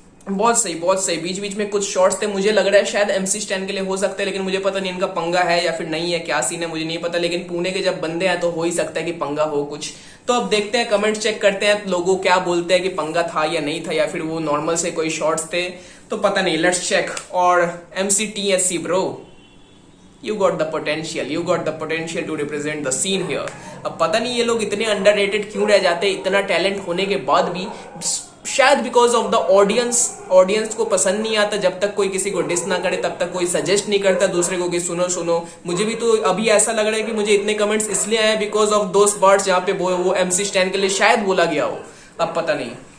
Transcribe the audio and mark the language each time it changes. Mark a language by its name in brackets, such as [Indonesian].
[Hindi] बहुत सही बीच बीच में कुछ शॉट्स थे मुझे लग रहा है शायद MC स्टैन के लिए हो सकते हैं लेकिन मुझे पता नहीं इनका पंगा है या फिर नहीं है क्या सीन है मुझे नहीं पता लेकिन पुणे के जब बंदे हैं तो हो ही सकता है कि पंगा हो कुछ. तो अब देखते हैं कमेंट चेक करते हैं लोगों क्या बोलते हैं कि पंगा था या नहीं था या फिर वो नॉर्मल से कोई शॉट्स थे तो पता नहीं. [English] Let's check. [Hindi] और [English] MC TSC bro you got the potential to represent the scene here. [Hindi] अब पता नहीं ये लोग इतने अंडररेटेड क्यों रह जाते, इतना टैलेंट होने के बाद भी। शायद [English] because of the audience [Hindi] को पसंद नहीं आता, जब तक कोई किसी को डिस ना करे तब तक कोई सजेस्ट नहीं करता दूसरे को कि सुनो सुनो। मुझे भी तो अभी ऐसा लग रहा है कि मुझे इतने कमेंट्स इसलिए आए [English] because of those words [Hindi] जहाँ पे वो MC स्टैन के लिए शायद बोला गया हो, अब पता नहीं।